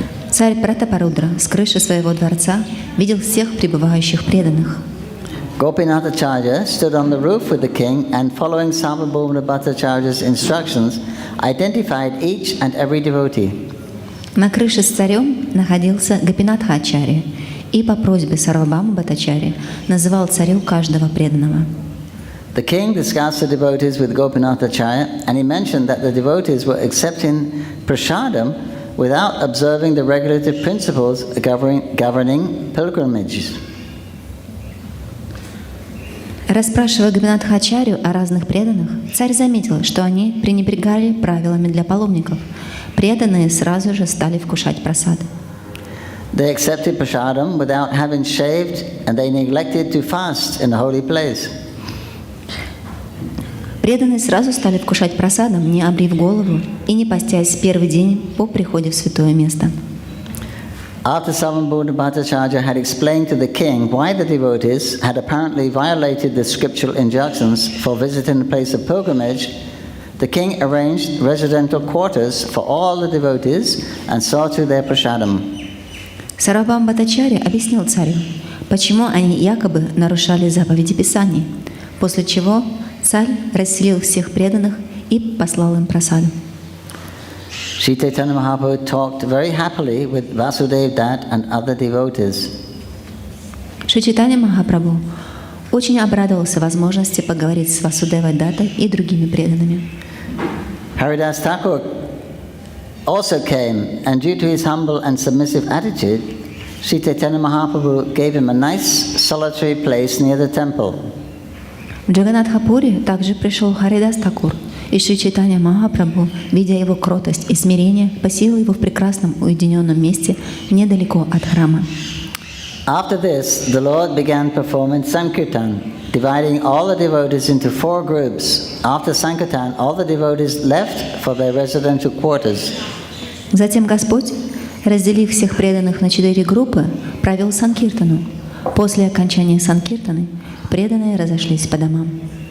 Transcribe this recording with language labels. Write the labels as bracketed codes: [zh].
[ru] Царь Пратапарудра с крыши своего дворца видел всех прибывающих преданных. [en] Gopinath Acharya stood on the roof with the king and, following Sarvabhauma Bhattacharya's instructions, identified each and every devotee. [ru] На крыше с царем находился Гопинатха Ачарья и по просьбе Сарвабхаума Бхаттачарьи называл царю каждого преданного. [en] The king discussed the devotees with Gopinath Acharya and he mentioned that the devotees were accepting prasadam without observing the regulative principles governing pilgrimages. [ru] Расспрашивая Гопинатха Ачарью о разных преданных, царь заметил, что они пренебрегали правилами для паломников. Преданные сразу же стали вкушать прасад. [en] They accepted prasadam without having shaved and they neglected to fast in the holy place. [ru] Преданные сразу стали вкушать прасадом, не обрив голову и не постясь первый день по приходе в святое место. [en] After Sarvabhauma Bhattacharya had explained to the king why the devotees had apparently violated the scriptural injunctions for visiting the place of pilgrimage, the king arranged residential quarters for all the devotees and saw to their prasadam. [ru] Сарвабхаума Бхаттачарья объяснил царю, почему они якобы нарушали заповеди Писаний, после чего царь расселил всех преданных и послал им прасаду. [en] Sri Caitanya Mahaprabhu talked very happily with Vasudev Dat and other devotees. [ru] Шри Чайтанья Махапрабху очень обрадовался возможности поговорить с Васудевой Даттой и другими преданными. [en] Haridas Thakur also came, and due to his humble and submissive attitude, Sri Caitanya Mahaprabhu gave him a nice solitary place near the temple. [ru] В Джаганатхапуре также пришел Харидас Тхакур, И Шри Чайтанья Махапрабху, видя его кротость и смирение, поселил его в прекрасном уединенном месте недалеко от храма. [en] After this, the Lord began performing Sankirtan, dividing all the devotees into 4 groups. After Sankirtan, all the devotees left for their residential quarters. [ru] Затем Господь, разделив всех преданных на 4 группы, провел Санкиртану. После окончания Санкиртаны преданные разошлись по домам.